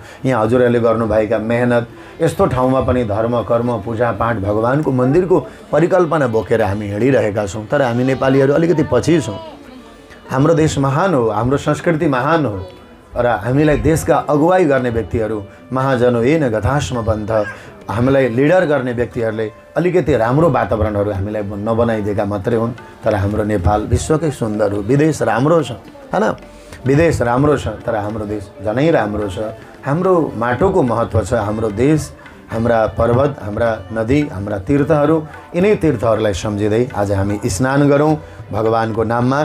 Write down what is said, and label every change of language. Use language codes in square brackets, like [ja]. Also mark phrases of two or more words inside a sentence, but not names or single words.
[ne] यहाँ हजुरहरूले गर्नुभएका मेहनत, यस्तो ठाउँमा पनि धर्म कर्म पूजापाठ भगवानको मन्दिरको परिकल्पना बोकेर हामी हिँडिरहेका छौँ। तर हामी नेपालीहरू अलिकति पछि छौँ। हाम्रो देश महान हो, हाम्रो संस्कृति महान हो र हामीलाई देशका अगुवाई गर्ने व्यक्तिहरू, [sa] महाजनो येन गथास्म पन्थ, [ne] हामीलाई लिडर गर्ने व्यक्तिहरूले अलिकति राम्रो वातावरणहरू हामीलाई नबनाइदिएका मात्रै हुन्। तर हाम्रो नेपाल विश्वकै सुन्दर हो। विदेश राम्रो छ हैन, विदेश राम्रो छ, तर हाम्रो देश झनै राम्रो छ। हाम्रो माटोको महत्त्व छ। हाम्रो देश, हाम्रा पर्वत, हाम्रा नदी, हाम्रा तीर्थहरू, यिनै तीर्थहरूलाई सम्झिँदै आज हामी स्नान गरौँ भगवानको नाममा।